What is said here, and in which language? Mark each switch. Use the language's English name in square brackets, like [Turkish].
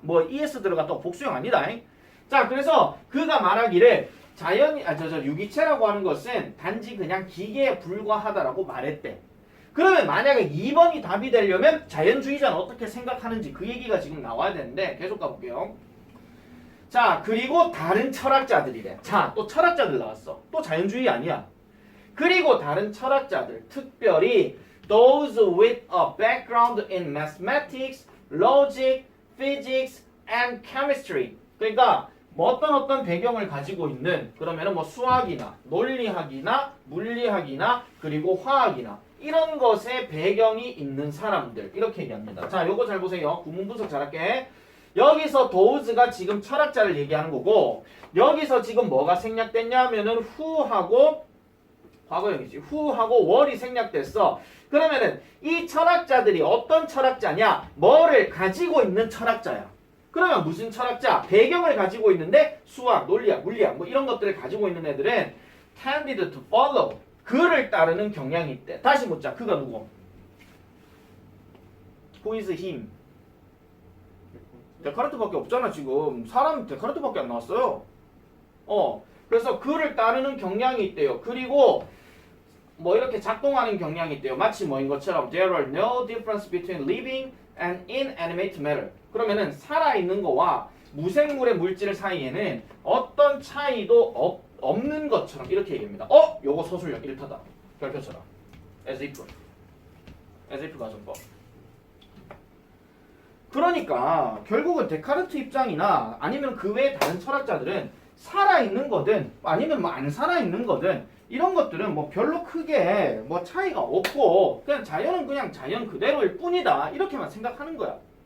[Korean] 뭐 es 들어갔다고 복수형 아니다. 자, 그래서 그가 말하기를 유기체라고 하는 것은 단지 그냥 기계에 불과하다라고 말했대. 그러면 만약에 2번이 답이 되려면 자연주의자는 어떻게 생각하는지 그 얘기가 지금 나와야 되는데 계속 가볼게요. 자, 그리고 다른 철학자들이래. 자, 또 철학자들 나왔어. 또 자연주의 아니야. 그리고 다른 철학자들, 특별히 [English] those with a background in mathematics, logic, physics, and chemistry. [Korean] 그러니까 뭐 어떤 배경을 가지고 있는 그러면은 뭐 수학이나 논리학이나 물리학이나 그리고 화학이나 이런 것에 배경이 있는 사람들 이렇게 얘기합니다. 자, 요거 잘 보세요. 구문 분석 잘할게. 여기서 도우즈가 지금 철학자를 얘기하는 거고 여기서 지금 뭐가 생략됐냐 하면은 who하고 과거형이지. who하고 where이 생략됐어. 그러면은 이 철학자들이 어떤 철학자냐? 뭐를 가지고 있는 철학자야. 그러면 무슨 철학자? 배경을 가지고 있는데 수학, 논리학, 물리학 뭐 이런 것들을 가지고 있는 애들은 [English] tended to follow [Korean] 그를 따르는 경향이 있대. 다시 묻자. 그가 누구? [English] Who is him? [Korean] 데카르트밖에 없잖아 지금. 사람 데카르트밖에 안 나왔어요. 그래서 그를 따르는 경향이 있대요. 그리고 뭐 이렇게 작동하는 경향이 있대요. 마치 뭐인 것처럼 [English] there are no difference between living and inanimate matter. [Korean] 그러면은 살아있는 거와 무생물의 물질 사이에는 어떤 차이도 없는 것처럼 이렇게 얘기합니다. 요거 서술형 1타다. 별표처럼. as if 가정법. 그러니까 결국은 데카르트 입장이나 아니면 그 외의 다른 철학자들은 살아있는 거든 아니면 뭐 안 살아있는 거든 이런 것들은 뭐 별로 크게 뭐 차이가 없고 그냥 자연은 그냥 자연 그대로일 뿐이다 이렇게만 생각하는 거야.